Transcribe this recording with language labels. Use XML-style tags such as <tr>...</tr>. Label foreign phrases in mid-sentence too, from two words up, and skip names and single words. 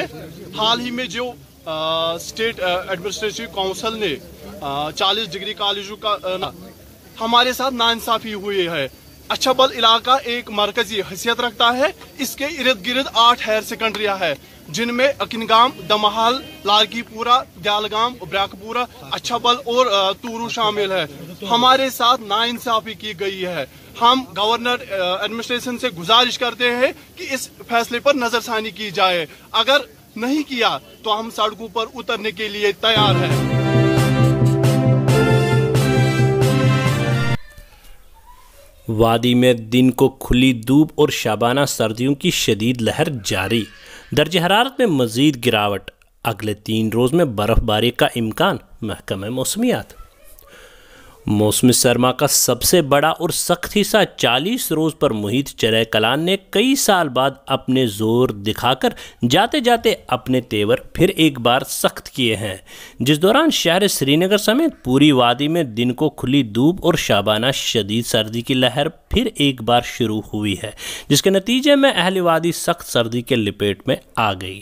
<ur>حال ہی میں جو اسٹیٹ ایڈمنسٹریٹو کونسل نے 40 ڈگری کالجوں کا ہمارے ساتھ ناانصافی ہوئی ہے۔ اچھابل علاقہ ایک مرکزی حیثیت رکھتا ہے۔ اس کے ارد گرد 8 ہائر سیکنڈریاں ہیں، جن میں اکنگام، دمہال، لارکی پورہ، دیالگام، بریک پورہ، اچھابل اور تورو شامل ہے۔ ہمارے ساتھ ناانصافی کی گئی ہے۔ ہم گورنر ایڈمنسٹریشن سے گزارش کرتے ہیں کہ اس فیصلے پر نظر ثانی کی جائے۔ اگر نہیں کیا تو ہم سڑکوں پر اترنے کے لیے تیار ہیں۔ وادی میں دن کو کھلی دھوپ اور شبانہ سردیوں کی شدید لہر جاری۔ درجہ حرارت میں مزید گراوٹ، اگلے 3 روز میں برف باری کا امکان، محکمہ موسمیات۔ موسم سرما کا سب سے بڑا اور سخت حصہ 40 روز پر محیط چرہ کلان نے کئی سال بعد اپنے زور دکھا کر جاتے جاتے اپنے تیور پھر ایک بار سخت کیے ہیں، جس دوران شہر سرینگر سمیت پوری وادی میں دن کو کھلی دھوپ اور شبانہ شدید سردی کی لہر پھر ایک بار شروع ہوئی ہے، جس کے نتیجے میں اہل وادی سخت سردی کی لپیٹ میں آ گئی.</ur>